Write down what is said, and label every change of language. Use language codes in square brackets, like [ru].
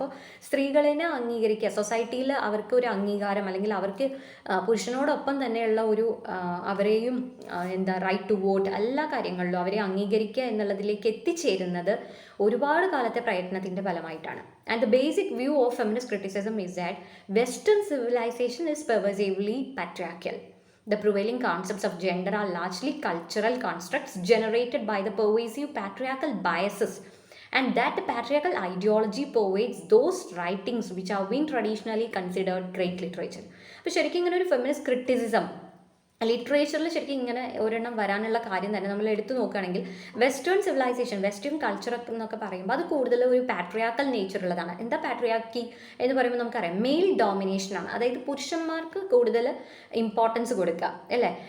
[ml] അപ്പോൾ സ്ത്രീകളിനെ അംഗീകരിക്കുക, സൊസൈറ്റിയിൽ അവർക്ക് ഒരു അംഗീകാരം അല്ലെങ്കിൽ അവർക്ക് പുരുഷനോടൊപ്പം തന്നെയുള്ള ഒരു അവരെയും റൈറ്റ് ടു വോട്ട് എല്ലാ കാര്യങ്ങളിലും അവരെ അംഗീകരിക്കുക എന്നുള്ളതിലേക്ക് എത്തിച്ചേരുന്നത് ഒരുപാട് കാലത്തെ പ്രയത്നത്തിൻ്റെ ഫലമായിട്ടാണ്. [en] And the basic view of feminist criticism is that western civilisation is pervasively patriarchal. The prevailing concepts of gender are largely cultural constructs generated by the pervasive patriarchal biases and that patriarchal ideology pervades those writings which have been traditionally considered great literature. [ml] അപ്പോൾ ശരിക്കും ഇങ്ങനെ ഒരു feminist criticism ലിറ്ററേച്ചറിൽ ശരിക്കും ഇങ്ങനെ ഒരെണ്ണം വരാനുള്ള കാര്യം തന്നെ നമ്മൾ എടുത്തു നോക്കുകയാണെങ്കിൽ വെസ്റ്റേൺ സിവിലൈസേഷൻ, വെസ്റ്റേൺ കൾച്ചർ എന്നൊക്കെ പറയുമ്പോൾ അത് കൂടുതൽ ഒരു പാട്രിയാർക്കൽ നേച്ചർ ഉള്ളതാണ്. എന്താ പാട്രിയാർക്കി എന്ന് പറയുമ്പോൾ നമുക്കറിയാം മെയിൽ ഡോമിനേഷനാണ്, അതായത് പുരുഷന്മാർക്ക് കൂടുതൽ ഇമ്പോർട്ടൻസ് കൊടുക്കുക അല്ലേ.